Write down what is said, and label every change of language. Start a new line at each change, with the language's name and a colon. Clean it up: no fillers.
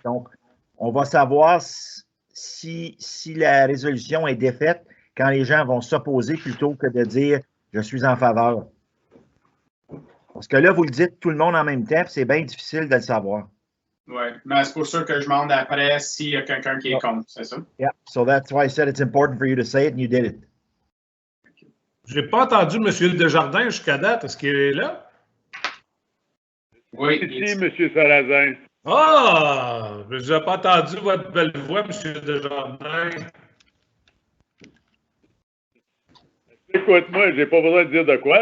French: Donc, on va savoir si la résolution est défaite quand les gens vont s'opposer plutôt que de dire « je suis en faveur ». Parce que là, vous le dites tout le monde en même temps, c'est bien difficile de le savoir. Oui, mais c'est pour ça que je demande après s'il y a quelqu'un qui est contre, c'est ça?
English: Yeah, so that's why I said it's important for you to say it and you did it.
French: Je n'ai pas entendu M. Desjardins jusqu'à date. Est-ce qu'il est là? Oui. Ici, M. Sarrazin. Ah! Je n'ai pas entendu votre belle voix, M. Desjardins. Écoute-moi, j'ai pas besoin de dire de quoi.